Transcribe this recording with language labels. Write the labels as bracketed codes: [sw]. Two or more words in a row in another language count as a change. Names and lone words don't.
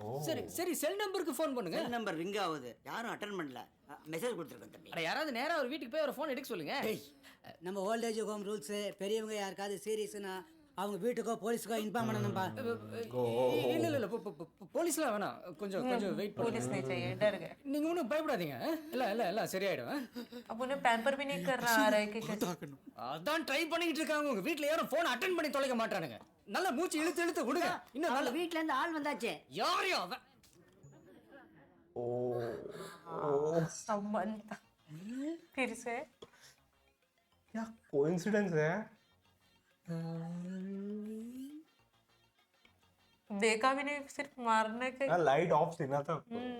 [ta] சரி சரி, [en] cell number [ta] ஃபோன் பண்ணுங்க. [en] cell number [ta] ரிங் ஆகுது, யாரும் அட்டன் பண்ணல. மெசேஜ் கொடுத்துருக்கேன் தம்பி. அட யாராவது நேரா ஒரு வீட்டுக்கு போய் ஒரு ஃபோன் எடுக்க சொல்லுங்க. நம்ம [en] old age home rules, [ta] பெரியவங்க யாருக்காவது சீரியஸ்னா அவங்க வீட்டுக்கோ போலீஸ்க்கோ இன்ஃபார்ம் பண்ணணும்பா. இல்ல இல்ல இல்ல, போலீஸ்லாம் வேணாம், கொஞ்சம் கொஞ்சம் வெயிட் பண்ணுங்க. [hi] पुलिस नहीं चाहिए, डर गए. [ta] நீங்க ஒன்றும் பயப்படாதீங்க. இல்ல இல்ல இல்ல சரியாயிடும். [hi] अब उन्हें पैम्पर भी नहीं करना आ रहा है कि कैसे. [ta] அதான் ட்ரை பண்ணிட்டு இருக்காங்க. உங்க வீட்ல யாரும் [en] phone attend [ta] பண்ணி தொலைக்க மாட்டானுங்க. நல்லா மூச்சு இழுத்து இழுத்து விடுங்க. இன்னும் அவங்க நல்ல வீட்ல இருந்து ஆள் வந்தாச்சே. யாரையும் அவன் [hi] संबंध फिर से क्या कोइंसिडेंस है। देखा भी नहीं, सिर्फ मारने के. [en] light off [hi] थी ना तब।